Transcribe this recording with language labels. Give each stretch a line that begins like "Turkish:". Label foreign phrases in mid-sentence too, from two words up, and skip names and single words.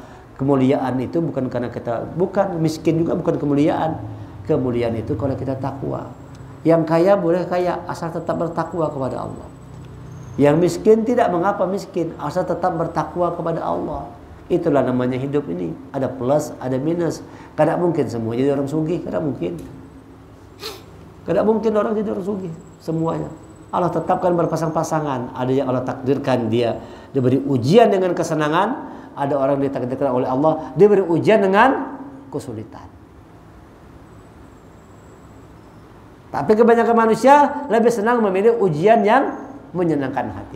Indonesian: Kemuliaan itu bukan karena kita, bukan miskin juga bukan kemuliaan. Kemuliaan itu kalau kita takwa. Yang kaya boleh kaya, asal tetap bertakwa kepada Allah. Yang miskin tidak mengapa miskin, asal tetap bertakwa kepada Allah. Itulah namanya hidup ini. Ada plus, ada minus.
Banjar: Kada mungkin semua jadi orang sugih, kada mungkin. Kada mungkin orang jadi orang sugih semuanya.
Indonesian: Allah tetapkan berpasang-pasangan. Ada yang Allah takdirkan dia diberi ujian dengan kesenangan, ada orang ditakdirkan oleh Allah diberi ujian dengan kesulitan. Tapi kebanyakan manusia lebih senang memilih ujian yang menyenangkan hati.